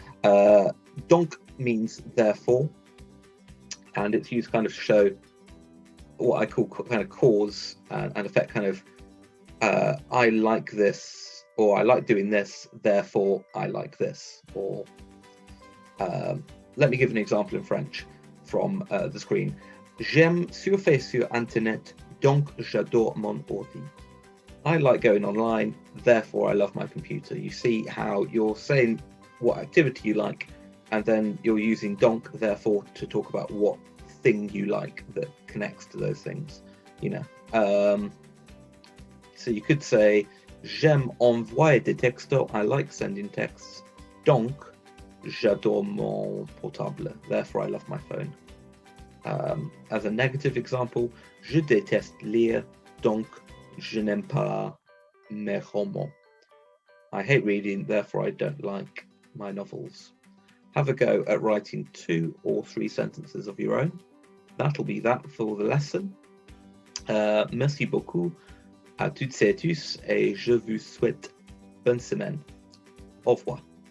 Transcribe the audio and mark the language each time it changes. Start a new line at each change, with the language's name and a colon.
English: Donc means therefore, and it's used kind of to show what I call kind of cause and effect, kind of I like this, or I like doing this, therefore I like this. Or let me give an example in French from the screen.
French: J'aime surfer sur Internet, donc j'adore mon ordi.
English: I like going online, therefore I love my computer. You see how you're saying what activity you like, and then you're using donc, therefore, to talk about what thing you like that connects to those things, you know. So you could say,
French: j'aime envoyer des textos,
English: I like sending texts, donc
French: j'adore mon portable,
English: therefore I love my phone. As a negative example,
French: je déteste lire, donc je n'aime pas mes romans.
English: I hate reading, therefore I don't like my novels. Have a go at writing 2 or 3 sentences of your own. That'll be that for the lesson.
French: Merci beaucoup à toutes et tous et je vous souhaite bonne semaine. Au revoir.